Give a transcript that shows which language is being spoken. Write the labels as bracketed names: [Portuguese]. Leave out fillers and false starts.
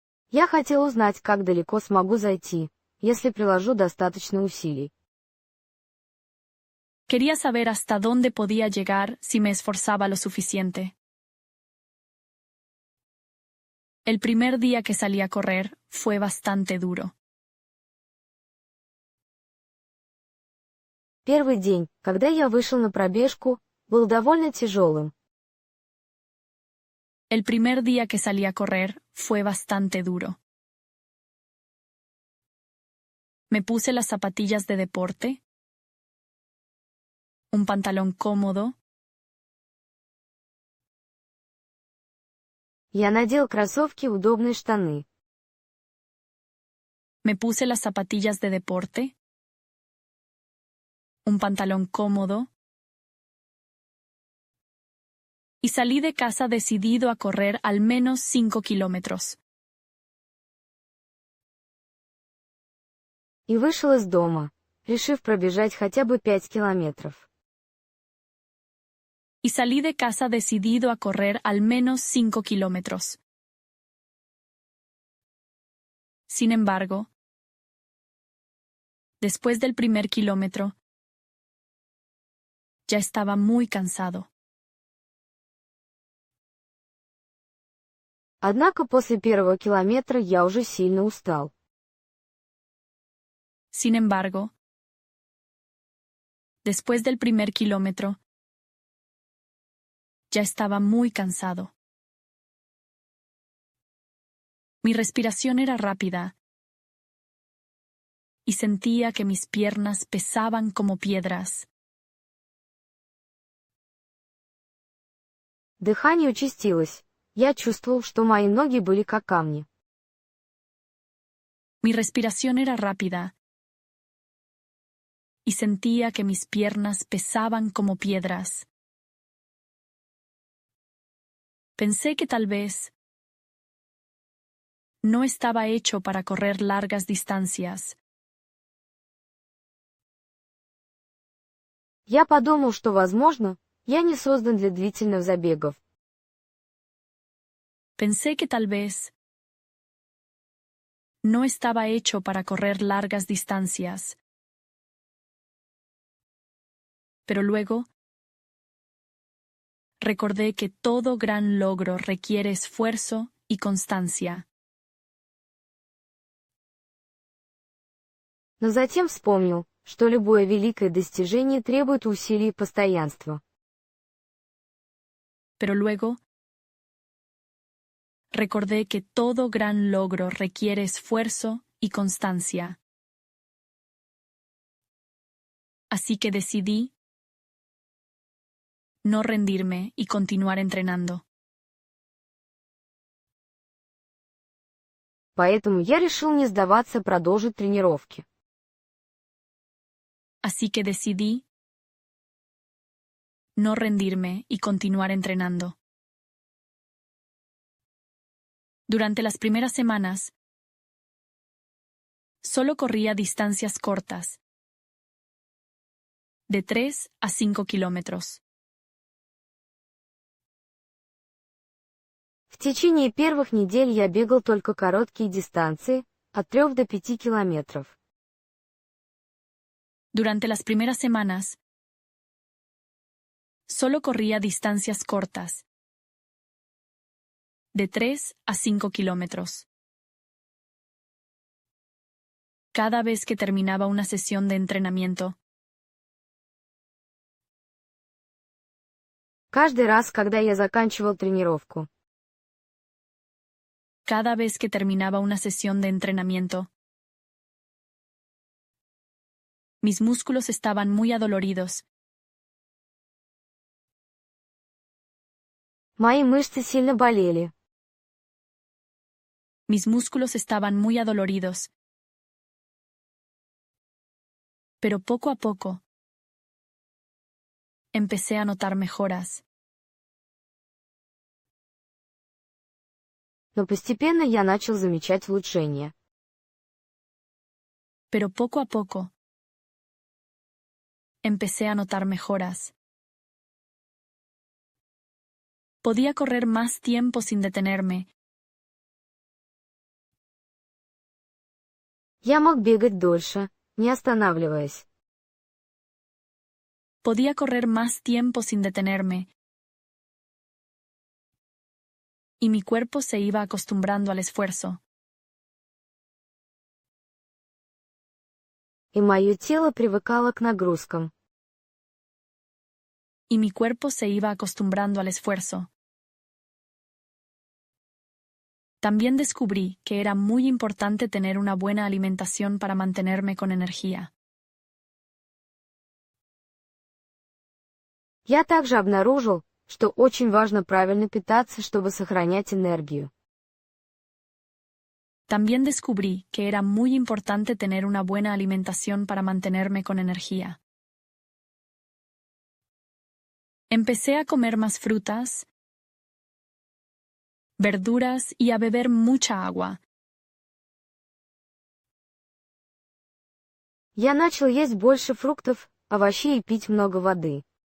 [Russian] Я хотел узнать, как далеко смогу зайти, если приложу достаточно усилий. [Spanish] Quería saber hasta dónde podía llegar si me esforzaba lo suficiente. El primer día que salí a correr fue bastante duro. [Russian] Первый день, когда я вышел на пробежку, был довольно тяжелым. [Spanish] El primer día que salí a correr fue bastante duro. Me puse las zapatillas de deporte, un pantalón cómodo, [Russian] Я надел кроссовки и удобные штаны. [Spanish] me puse las zapatillas de deporte, un pantalón cómodo, y salí de casa decidido a correr al menos 5 kilómetros. [Russian] И вышел из дома, решив пробежать хотя бы 5 километров. [Spanish] Y salí de casa decidido a correr al menos 5 kilómetros. Sin embargo, después del primer kilómetro, ya estaba muy cansado. [Russian] Однако после первого километра я уже сильно устал. [Spanish] Sin embargo, después del primer kilómetro, ya estaba muy cansado. Mi respiración era rápida y sentía que mis piernas pesaban como piedras. [Russian] Дыхание участилось. Я чувствовал, что мои ноги были как камни. [Spanish] Mi respiración era rápida y sentía que mis piernas pesaban como piedras. Pensé que tal vez no estaba hecho para correr largas distancias. [Russian] Я подумал, что, возможно, я не создан для длительных забегов. [Spanish] Pensé que tal vez no estaba hecho para correr largas distancias. Pero luego recordé que todo gran logro requiere esfuerzo y constancia. [Russian] Но затем вспомнил, что любое великое достижение требует усилий и постоянства. [Spanish] Pero luego recordé que todo gran logro requiere esfuerzo y constancia. Así que decidí no rendirme y continuar entrenando. [Russian] Поэтому я решил не сдаваться и продолжить тренировки. [Spanish] Así que decidí no rendirme y continuar entrenando. Durante las primeras semanas, solo corría distancias cortas, de 3 a 5 kilómetros. [Russian] В течение первых недель я бегал только короткие дистанции, от 3 до 5 километров. [Spanish] Durante las primeras semanas, solo corría distancias cortas, de 3 a 5 kilómetros. Cada vez que terminaba una sesión de entrenamiento, [Russian] Каждый раз, когда я заканчивал тренировку, [Spanish] cada vez que terminaba una sesión de entrenamiento, mis músculos estaban muy adoloridos. [Russian] мои мышцы сильно болели. [Spanish] Mis músculos estaban muy adoloridos. Pero poco a poco, empecé a notar mejoras. [Russian] Но постепенно я начал замечать улучшения. [Spanish] Pero poco a poco, empecé a notar mejoras. Podía correr más tiempo sin detenerme. [Russian] Я мог бегать дольше, не останавливаясь. [Spanish] Podía correr más tiempo sin detenerme. Y mi cuerpo se iba acostumbrando al esfuerzo. [Russian] И мое тело привыкало к нагрузкам. [Spanish] Y mi cuerpo se iba acostumbrando al esfuerzo. También descubrí que era muy importante tener una buena alimentación para mantenerme con energía. [Russian] Я также обнаружил, что очень важно правильно питаться, чтобы сохранять энергию. [Spanish] También descubrí que era muy importante tener una buena alimentación para mantenerme con energía. Empecé a comer más frutas, verduras y a beber mucha agua. [Russian] Я начал есть больше фруктов, овощей и пить много воды.